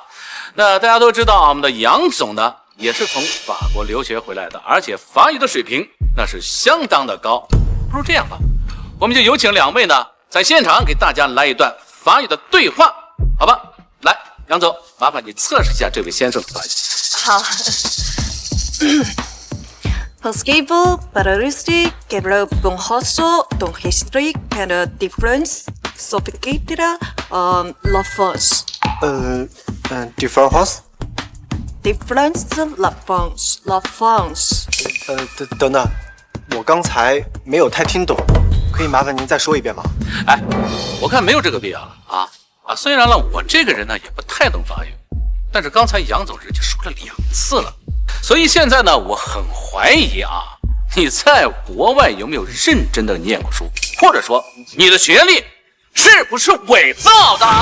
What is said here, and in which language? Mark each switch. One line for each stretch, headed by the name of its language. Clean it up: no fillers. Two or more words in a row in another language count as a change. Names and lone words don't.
Chinese: 那大家都知道啊，我们的杨总呢也是从法国留学回来的，而且法语的水平那是相当的高。不如这样吧，我们就有请两位呢在现场给大家来一段法语的对话，好吧？来，杨总，麻烦你测试一下这位先生的法语。好。Possible pararisti que le bonhoso don history and difference sophisticated la France different house。 difference la France。等等，我刚才没有太听懂，可以麻烦您再说一遍吗？哎，我看没有这个必要了啊！虽然呢，我这个人呢也不太懂法语，但是刚才杨总人家说了2次了，所以现在呢，我很怀疑啊，你在国外有没有认真的念过书，或者说你的学历是不是伪造的？